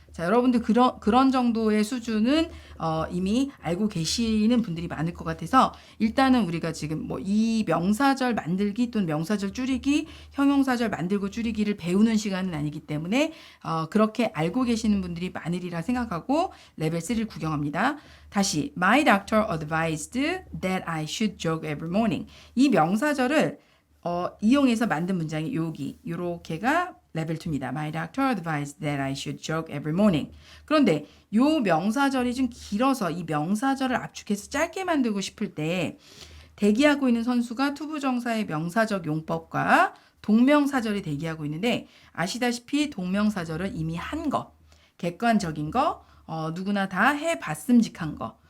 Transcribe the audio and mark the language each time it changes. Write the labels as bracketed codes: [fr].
[ko] 자, 여러분들 그런 정도의 수준은 이미 알고 계시는 분들이 많을 것 같아서 일단은 우리가 지금 뭐 이 명사절 만들기 또는 명사절 줄이기, 형용사절 만들고 줄이기를 배우는 시간은 아니기 때문에 그렇게 알고 계시는 분들이 많으리라 생각하고 레벨 3를 구경합니다. [en] 다시 My doctor advised that I should jog every morning. [ko] 이 명사절을 이용해서 만든 문장이 요렇게가 레벨 2입니다. [en] My doctor advised that I should jog every morning. [ko] 그런데 요 명사절이 좀 길어서 이 명사절을 압축해서 짧게 만들고 싶을 때 대기하고 있는 선수가 투부정사의 명사적 용법과 동명사절이 대기하고 있는데 아시다시피 동명사절은 이미 한 거, 객관적인 거, 누구나 다 해봤음직한 거.